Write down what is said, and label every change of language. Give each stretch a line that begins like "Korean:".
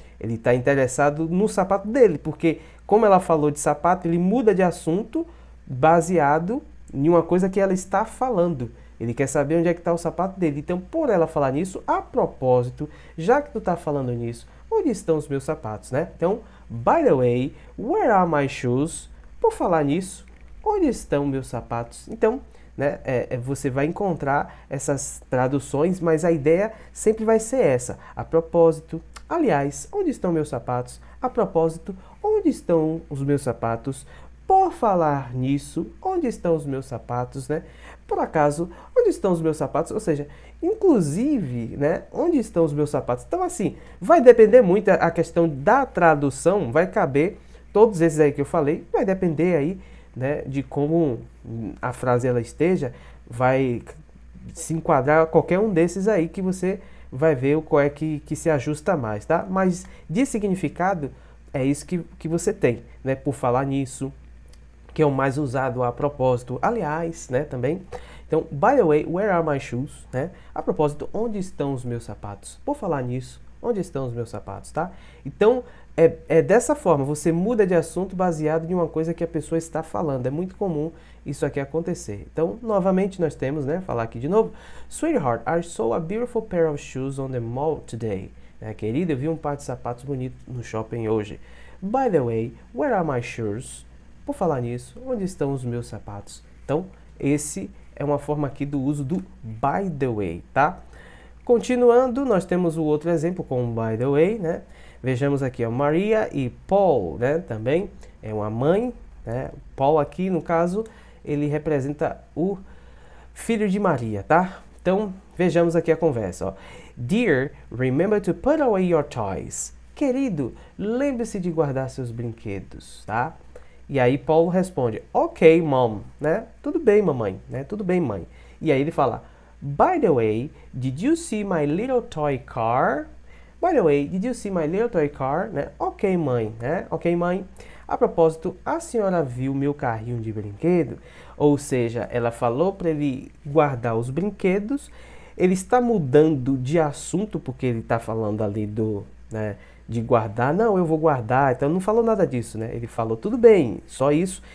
Portuguese: Ele está interessado no sapato dele, porque como ela falou de sapato, ele muda de assunto baseado em uma coisa que ela está falando. Ele quer saber onde é que está o sapato dele. Então, por ela falar nisso, a propósito, já que tu está falando nisso, onde estão os meus sapatos, né?
English: Então, by the way, where are my shoes?
Portuguese: Por falar nisso, onde estão meus sapatos? Então, né, você vai encontrar essas traduções, mas a ideia sempre vai ser essa. A propósito, aliás, onde estão meus sapatos? A propósito, onde estão os meus sapatos? Por falar nisso, onde estão os meus sapatos, né? Por acaso, onde estão os meus sapatos? Ou seja, inclusive, né? Onde estão os meus sapatos? Então, assim, vai depender muito a questão da tradução, vai caber, todos esses aí que eu falei, vai depender aí, né, de como a frase ela esteja, vai se enquadrar a qualquer um desses aí que você vai ver qual é que se ajusta mais, tá? Mas de significado, é isso que você tem, né? Por falar nisso, que é o mais usado a propósito, aliás, né, também.
English: Então, by the way, where are my shoes, né?
Portuguese: A propósito, onde estão os meus sapatos? Por falar nisso, onde estão os meus sapatos, tá? Então, é dessa forma, você muda de assunto baseado em uma coisa que a pessoa está falando. É muito comum isso aqui acontecer. Então, novamente, nós temos, né, falar aqui de novo.
English: Sweetheart, I saw a beautiful pair of shoes on the mall today.
Portuguese: Querida, eu vi um par de sapatos bonitos no shopping hoje. By the way, where are my shoes? Por falar nisso, onde estão os meus sapatos? Então, esse é uma forma aqui do uso do by the way, tá? Continuando, nós temos o outro exemplo com o by the way, né? Vejamos aqui, ó, Maria e Paul, né? Também é uma mãe, né? Paul aqui, no caso, ele representa o filho de Maria, tá? Então, vejamos aqui a conversa, ó.
English: Dear, remember to put away your toys.
Portuguese: Querido, lembre-se de guardar seus brinquedos, tá? E aí Paulo responde, ok, mom, né? Tudo bem, mamãe, né? Tudo bem, mãe.
English: E aí ele fala, by the way, did you see my little toy car? By the way, did you see my little toy car?
Portuguese: Né? Ok, mãe, né? Ok, mãe. A propósito, a senhora viu meu carrinho de brinquedo? Ou seja, ela falou para ele guardar os brinquedos. Ele está mudando de assunto porque ele está falando ali né, de guardar. Não, eu vou guardar. Então não falou nada disso, né? Ele falou tudo bem, só isso.